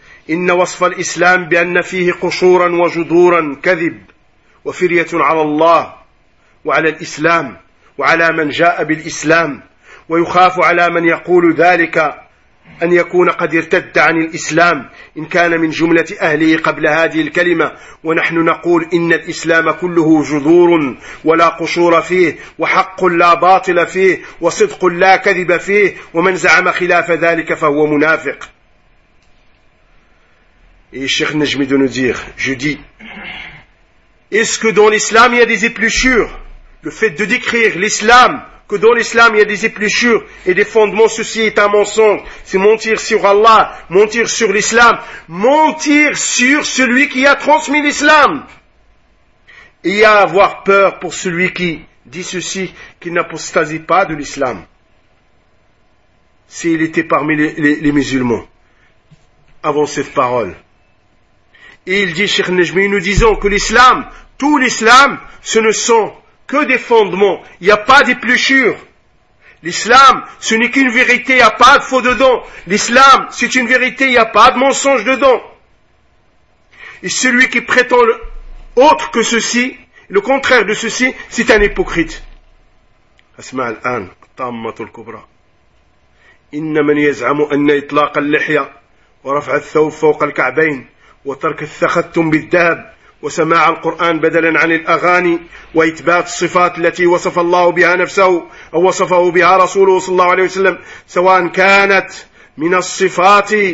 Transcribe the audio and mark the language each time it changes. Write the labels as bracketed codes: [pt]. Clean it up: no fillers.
[ar] إن وصف الإسلام بأن فيه قشورا وجذورا كذب وفرية على الله وعلى الإسلام وعلى من جاء بالإسلام، ويخاف على من يقول ذلك أن يكون قد ارتد عن الإسلام إن كان من جملة أهله قبل هذه الكلمة. ونحن نقول إن الإسلام كله جذور ولا قشور فيه، وحق لا باطل فيه، وصدق لا كذب فيه، ومن زعم خلاف ذلك فهو منافق. الشيخ نجم دونزير جدي: [fr] Est-ce que dans l'islam il y a des épluchures? Le fait de décrire l'islam que dans l'islam il y a des épluchures et des fondements, ceci est un mensonge. C'est mentir sur Allah, mentir sur l'islam, mentir sur celui qui a transmis l'islam. Et à avoir peur pour celui qui dit ceci, qu'il n'apostasie pas de l'islam. S'il était parmi les musulmans, avant cette parole. Et il dit, Cheikh Najmi, nous disons que l'islam, tout l'islam, ce ne sont que des fondements, il n'y a pas d'épluchure. L'islam, ce n'est qu'une vérité, il n'y a pas de faux dedans. L'islam, c'est une vérité, il n'y a pas de mensonge dedans. Et celui qui prétend autre que ceci, le contraire de ceci, c'est un hypocrite. [ar] Asma al-an, الطامة الكبرى. إن من يزعم أن إطلاق اللحية ورفع الثوب فوق الكعبين وترك التختم بالذهب وسماع القرآن بدلا عن الأغاني وإثبات الصفات التي وصف الله بها نفسه أو وصفه بها رسوله صلى الله عليه وسلم سواء كانت من الصفات